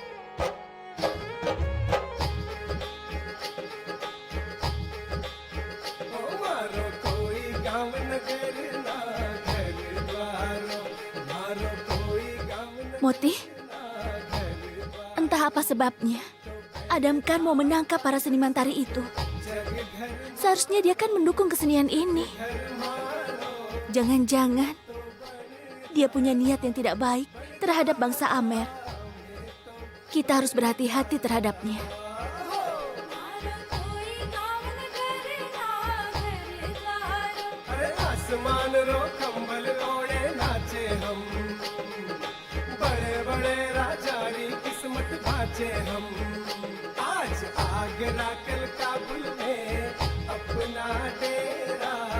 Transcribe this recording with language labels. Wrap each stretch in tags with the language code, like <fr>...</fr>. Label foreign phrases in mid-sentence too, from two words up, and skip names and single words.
<id>Moti, entah apa sebabnya, Adam Khan mau menangkap para seniman tari itu. Seharusnya dia kan mendukung kesenian ini. Jangan-jangan dia punya niat yang tidak baik terhadap bangsa Amer. Kita harus berhati-hati terhadapnya.</id> <raj>अरे आसमान रो कंबल ओढ़े नाचे हम बड़े बड़े राजारी किस्मत भाचे हम आज आगरा कल काबुल में अपना डेरा</raj>